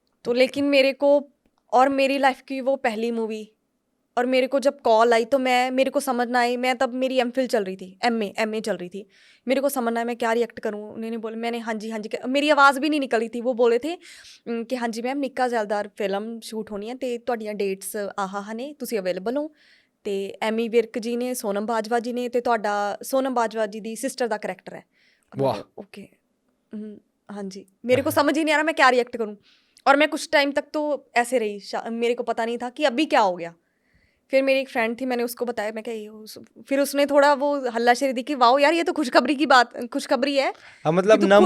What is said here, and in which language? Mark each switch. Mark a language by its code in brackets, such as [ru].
[hi] तो लेकिन मेरे को, और मेरी लाइफ की वो पहली मूवी, और मेरे को जब कॉल आई तो मेरे को समझ ना आई, मैं तब मेरी एमफिल चल रही थी, एमए चल रही थी, मेरे को समझ ना आया मैं क्या रिएक्ट करूँ। उन्होंने बोले, मैंने हाँ जी मेरी आवाज़ भी नहीं निकली थी। वो बोले थे कि हाँ जी मैम निक्का ज़ैलदार फिल्म शूट होनी है तो [pa] ਤੁਹਾਡੀਆਂ डेट्स ਆਹ ਨੇ, ਤੁਸੀਂ ਅਵੇਲੇਬਲ ਹੋ। ਤੇ ਐਮੀ ਵਿਰਕ ਜੀ ਨੇ, ਸੋਨਮ ਬਾਜਵਾ ਜੀ ਨੇ, ਤੇ ਤੁਹਾਡਾ ਸੋਨਮ ਬਾਜਵਾ ਜੀ ਦੀ ਸਿਸਟਰ ਦਾ ਕਰੈक्टर है। [hi] वाह। ओके, हाँ जी। मेरे को समझ ही नहीं आ रहा मैं क्या रिएक्ट करूँ, और मैं कुछ टाइम तक तो ऐसे रही, मेरे को पता नहीं था कि अभी क्या हो गया। फिर मेरी एक फ्रेंड थी, मैंने उसको बताया, मैं क्या फिर उसने थोड़ा वो हल्लाशेरी दी कि वाओ यार ये तो खुशखबरी है। हाँ, मतलब तो नम